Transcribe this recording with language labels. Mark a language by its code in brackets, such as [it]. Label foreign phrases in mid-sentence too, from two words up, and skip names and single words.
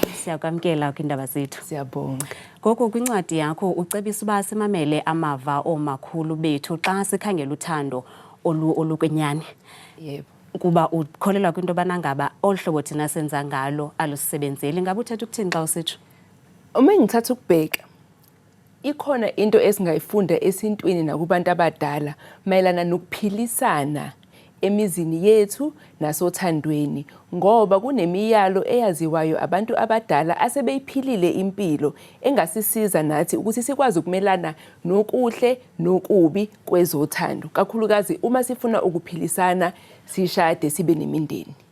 [xh] Siyakwamkela kwindaba zethu. Siyabonga. Gogo, kwincwadi yakho ucebisa uba simamele amava oomakhulu bethu xa sikhangela uthando olukwenyani. Yebo. Kuba ukholelwa kwinto yobana ngaba olu hlobo thina senza ngalo alusebenzeli. Ngabe uthetha ukuthini xa usitsho? [zu] Uma ngithatha ukubheka, ikhona into esingayifunda esintwini nakubantu abadala mayelana nokuphilisana emizini yethu nasothandweni, ngoba kunemiyalo eyaziwayo abantu abadala asebeyiphilile impilo engasisiza nathi ukuthi sikwazi ukumelana nokuhle nokubi kwezothando, kakhulukazi uma sifuna ukuphilisana sishade sibe nemindeni.